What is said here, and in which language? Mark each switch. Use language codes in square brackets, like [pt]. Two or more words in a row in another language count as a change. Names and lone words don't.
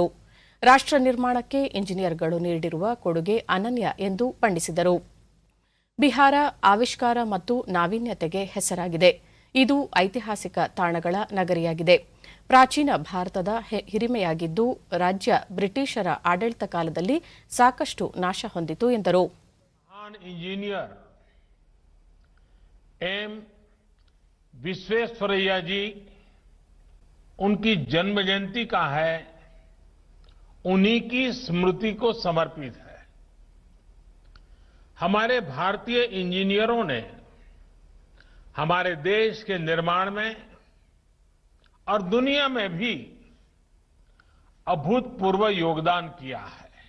[kn] ರಾಷ್ಟ್ರ ನಿರ್ಮಾಣಕ್ಕೆ ಇಂಜಿನಿಯರ್ಗಳು ನೀಡಿರುವ ಕೊಡುಗೆ ಅನನ್ಯ ಎಂದು ಬಣ್ಣಿಸಿದರು. ಬಿಹಾರ ಆವಿಷ್ಕಾರ ಮತ್ತು ನಾವೀನ್ಯತೆಗೆ ಹೆಸರಾಗಿದೆ. ಇದು ಐತಿಹಾಸಿಕ ತಾಣಗಳ ನಗರಿಯಾಗಿದೆ. ಪ್ರಾಚೀನ ಭಾರತದ ಹಿರಿಮೆಯಾಗಿದ್ದು, ರಾಜ್ಯ ಬ್ರಿಟಿಷರ ಆಡಳಿತ ಕಾಲದಲ್ಲಿ ಸಾಕಷ್ಟು ನಾಶ ಹೊಂದಿತು ಎಂದರು. [hi] इंजीनियर एम विश्वेश्वरैया जी, उनकी जन्म जयंती का है, उन्हीं की स्मृति को समर्पित है. हमारे भारतीय इंजीनियरों ने हमारे देश के निर्माण में और दुनिया में भी अभूतपूर्व योगदान किया है.